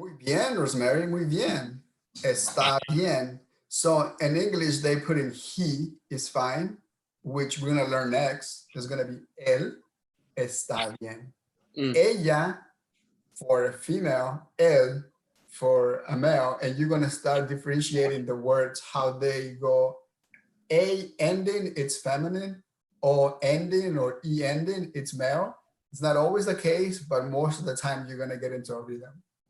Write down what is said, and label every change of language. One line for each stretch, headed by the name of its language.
Spanish: Muy bien, Rosemary, muy bien. Está bien.
English: So in English, they put in he is fine, which we're going to learn next. It's going to be
Spanish: él está bien. Mm.
English: Ella for a female, él for a male, and you're going to start differentiating the words, how they go. A ending, it's feminine, O ending or E ending, it's male. It's not always the case, but most of the time you're going to get into a rhythm.